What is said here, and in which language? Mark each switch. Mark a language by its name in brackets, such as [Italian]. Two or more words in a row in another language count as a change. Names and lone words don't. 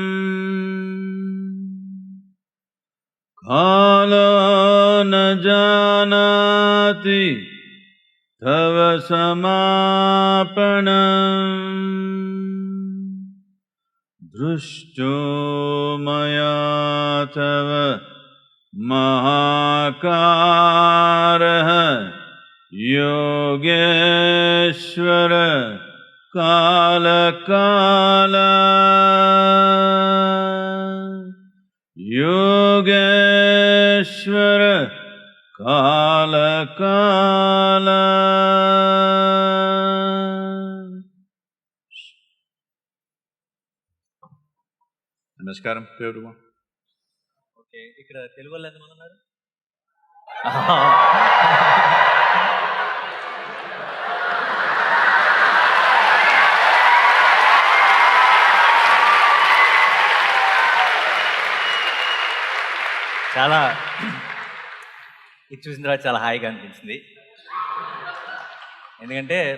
[Sanskrit] कालो न जानाति तव समापनं दृष्टो मया तव महाकारः योगेश्वर काल काल योगेश्वर काल काल [Telugu] నమస్కారం పేరుమా ఓకే ఇక్కడ తెలుగు వాళ్ళు ఎంతమంది ఉన్నారు చాలా ఇది చూసిన తర్వాత చాలా హాయిగా అనిపించింది ఎందుకంటే